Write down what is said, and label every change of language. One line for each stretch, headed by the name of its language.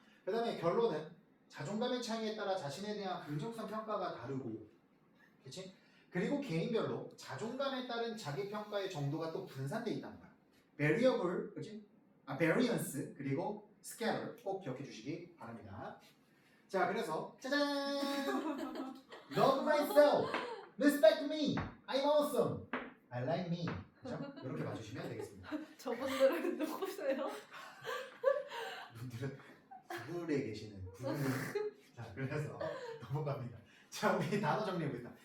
Korean: 그 다음에 결론은 자존감의 차이에 따라 자신에 대한 긍정성 평가가 다르고, 그치? 그리고 개인별로 자존감에 따른 자기 평가의 정도가 또 분산돼 있다는 거야. variable, 그치? variance 그리고 scatter 꼭 기억해 주시기 바랍니다. 자, 그래서 짜잔!
English: Love myself, respect me, I'm awesome, I like me.
Korean: 그죠? 이렇게 봐주시면 되겠습니다. 저분들은 누구세요? 분들은 구글에 계시는 구글. 자, 그래서 넘어갑니다. 자, 우리 단어 정리해보겠습니다.